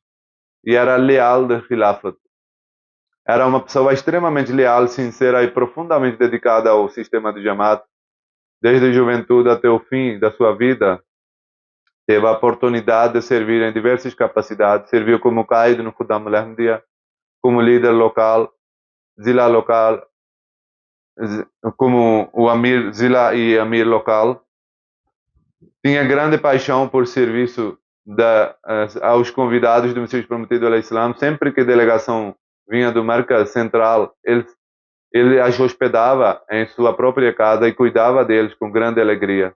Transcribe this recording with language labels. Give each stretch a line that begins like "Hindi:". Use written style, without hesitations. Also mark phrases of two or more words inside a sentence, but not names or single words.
Portuguese: E era leal do Khilafat. Era uma pessoa extremamente leal, sincera e profundamente dedicada ao sistema do Jamaat. Desde a juventude até o fim da sua vida, teve a oportunidade de servir em diversas capacidades. Serviu como Qaid no Khuddam al-Ahmadiyya, como líder local, Zila local, como o Amir Zila e Amir local. Tinha grande paixão por serviço aos convidados do Messias Prometido al-Islam. Sempre que a delegação vinha do Marca Central, ele as hospedava em sua própria casa e cuidava deles com grande alegria.